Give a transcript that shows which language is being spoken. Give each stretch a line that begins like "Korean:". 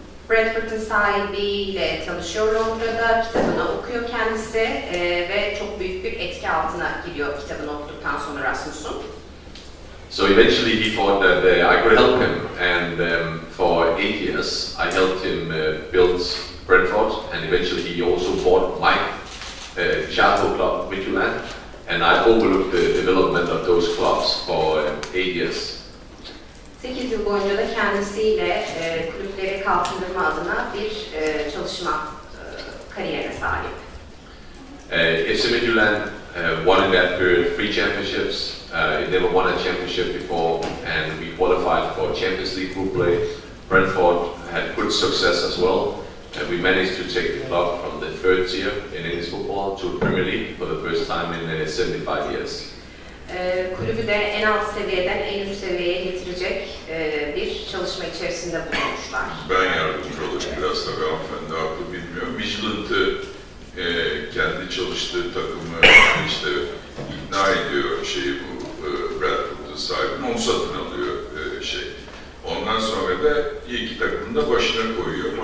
Turkish: Bradford'un sahibiyle tanışıyor Londra'da, kitabını okuyor kendisi ve çok büyük bir etki altına giriyor kitabını okuduktan sonra Rasmus'un.
English: So eventually he thought that I could help him, and for 8 years I helped him build Brentford, and eventually he also bought my childhood club, Midtjylland, and I overlooked the development of those clubs for 8 years.
Turkish: 8 yıl boyunca da kendisiyle kulüpleri kalkındırma adına bir çalışma kariyerine sahip.
English: FC Midtjylland won in that period 3 championships. It never won a championship before, and we qualified for Champions League group play. Brentford had good success as well, and we managed to take the club from the 3rd tier in English football to the Premier League for the first time in 75 years.
Turkish: Kulübü de en alt seviyeden en üst seviyeye getirecek bir çalışma içerisinde bulunmuşlar. Ben yardımcı olayım biraz tabii hanımefendi haklı bilmiyorum. Midtjylland'ı kendi çalıştığı takımı işte ikna ediyor bu Bradford'un sahibini, onu satın alıyor Ondan sonra da iki takımını da başına koyuyor.